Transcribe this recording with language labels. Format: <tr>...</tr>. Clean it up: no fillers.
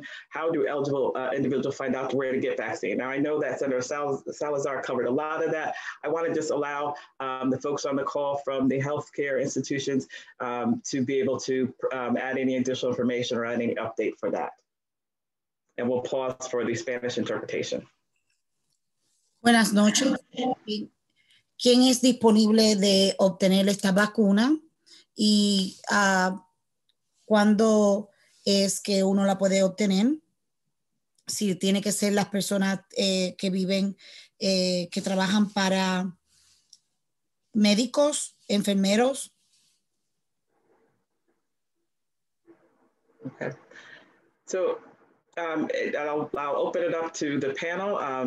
<en>How do eligible individuals find out where to get vaccine? Now, I know that Senator Salazar covered a lot of that. I want to just allow the folks on the call from the healthcare institutions to be able to add any additional information or add any update for that. And we'll pause for the Spanish interpretation.</en> <es>Buenas noches. ¿Quién es disponible de obtener esta vacuna? Y ¿cuándo es que uno la puede obtener? Si tiene que ser las personas que viven, que trabajan para médicos, enfermeros.</es> <en>Okay. So I'll open it up to the panel.</en>